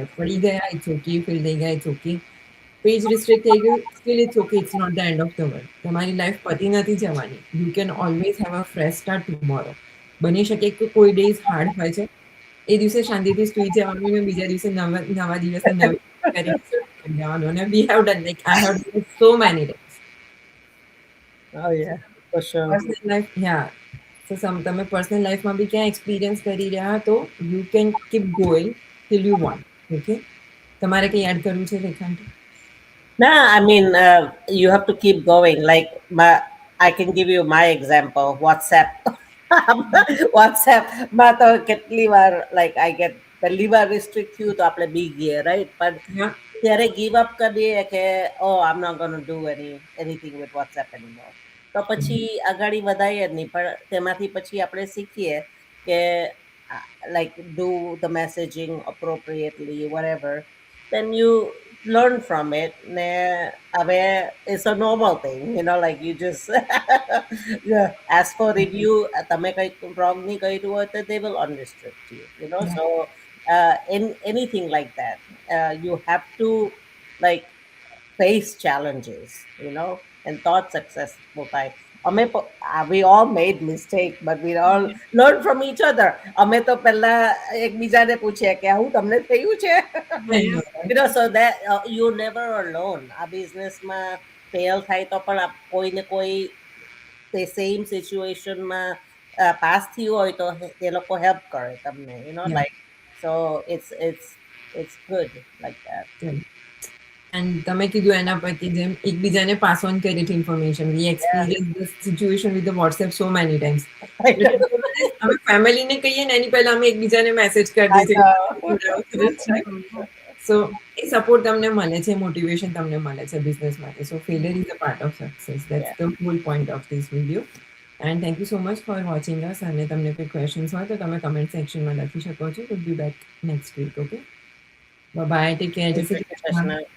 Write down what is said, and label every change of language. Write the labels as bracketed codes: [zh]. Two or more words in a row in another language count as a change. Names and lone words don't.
[gu] પડી ગયા [en] it's okay, [gu] ફેલ થઈ ગયા [en] it's okay, [gu] પેજ રિસ્ટ્રિક્ટ થઈ ગયું [en] still it's okay, it's not the end of the world. [gu] તમારી લાઈફ પતી નથી જવાની. [en] you can always have a fresh start tomorrow. [gu] બની શકે કે કોઈ [en] days hard [gu] હોય છે, એ દિવસે શાંતિથી સુઈ જવાનું અને બીજા દિવસે નવા દિવસે નવી કરી જવાનું. [en] અને we have done like I have done so many times. Oh yeah, for sure. personal life, ya. [gu] સો તમે પર્સનલ લાઈફમાં બી ક્યાં એક્સપિરિયન્સ કરી રહ્યા તો [en] you can keep going till you want. [gu] ઓકે, તમારે કંઈ એડ કરવું છે રેખાંટી? [en] No, I mean, you have to keep going. Like I can give you my example. [gu] WhatsApp. WhatsApp માં તો કેટલી વાર [en] like I get [gu] પહેલી વાર restrict થયું તો આપણે બી ગયા, right? પણ [en] Yeah. [gu] ત્યારે [en] give up [gu] કરી દઈએ કે [en] I'm not going to do anything with WhatsApp anymore. [gu] તો પછી આગળ વધાઈએ જ નહીં. પણ તેમાંથી પછી આપણે શીખીએ કે [en] like do the messaging appropriately, whatever. then you learn from it. હવે it's a normal thing, like you just yeah, ask for review. [gu] તમે કંઈક wrong નહીં કર્યું હોય તો [en] they will understand you. Yeah. So in anything like that, you have to like face challenges, and thought successful time. We all made mistake, but we all learn from each other. [gu] અમે તો પહેલા એકબીજાને પૂછીએ કે આવું તમને થયું છે. [en] I know, right? So that you never alone. [gu] આ બિઝનેસમાં ફેલ થાય તો પણ કોઈ ને કોઈ તે સેમ સિચ્યુએશનમાં પાસ થયું હોય તો એ લોકો હેલ્પ કરે તમને, [en] Yeah. like so it's good like that. And [gu] તમે કીધું એના પરથી જેમ એકબીજાને [en] pass on [gu] કરી હતી [en] information we experience this situation with the WhatsApp so many times [gu] અમે ફેમિલીને કહીએ ને એની પહેલા અમે એકબીજાને મેસેજ કરી દઈએ સો એ સપોર્ટ તમને મળે છે મોટિવેશન તમને મળે છે બિઝનેસ માટે [en] so failure is a part of success that's the whole point of this video and thank you so much for watching us [gu] અને તમને કોઈ ક્વેશ્ચન્સ હોય તો તમે કમેન્ટ સેક્શનમાં લખી શકો છો [en] will be back next week okay bye take care [gu] જય શ્રી કૃષ્ણ